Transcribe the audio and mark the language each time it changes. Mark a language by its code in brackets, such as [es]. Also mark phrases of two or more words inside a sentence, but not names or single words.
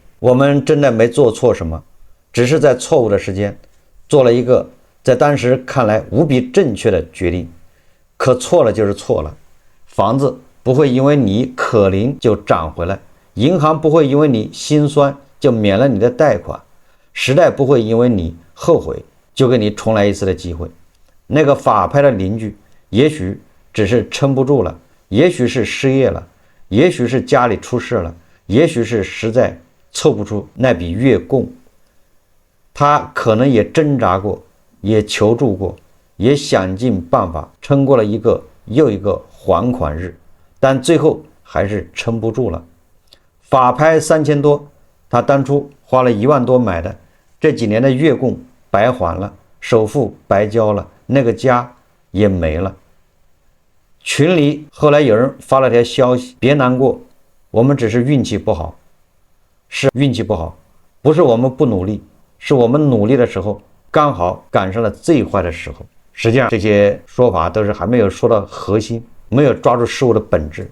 [zh] 我們真的没做錯什麼，只是在錯誤的時間做了一個在當時看來無比正確的決定。可錯了就是錯了，房子不會因為你可憐就漲回來，銀行不會因為你心酸就免了你的貸款，時代不會因為你後悔就給你重來一次的機會。那個法拍的鄰居也許只是撐不住了，也許是失業了，也許是家裡出事了，也許是實在湊不出那筆月供。他可能也掙扎過，也求助過，也想盡辦法撐過了一個又一個還款日，但最後還是撐不住了。法拍3000多，他当初花了1万多買的，這幾年的月供白還了，首付白交了，那個家也沒了。群裡後來有人發了條消息，別難過，我們只是運氣不好。是運氣不好，不是我們不努力，是我們努力的時候剛好趕上了最壞的時候。實際上這些說法都是還沒有說到核心，沒有抓住事物的本質。